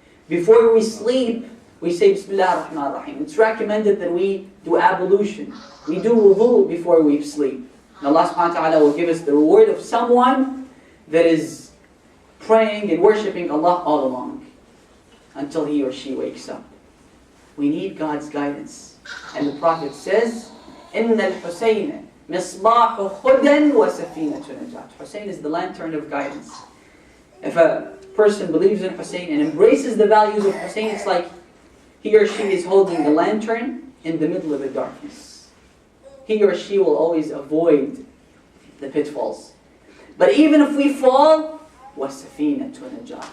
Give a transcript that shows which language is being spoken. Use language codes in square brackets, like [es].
[en] Before we sleep, we say Bismillah ar-Rahman ar-Rahim. It's recommended that we do ablution. We do wudu before we sleep. And Allah subhanahu wa ta'ala will give us the reward of someone that is praying and worshipping Allah all along until he or she wakes up. We need God's guidance. And the Prophet says, [ar] إِنَّ الْحُسَيْنَ مِصْبَاحُ خُدًا وَسَفِينَةُ نَجَاةٍ. [en] Hussein is the lantern of guidance. If a person believes in Hussein and embraces the values of Hussein, it's like he or she is holding a lantern in the middle of the darkness. He or she will always avoid the pitfalls. But even if we fall, [ar] وَسَفِينَةُ نَجَاةٍ.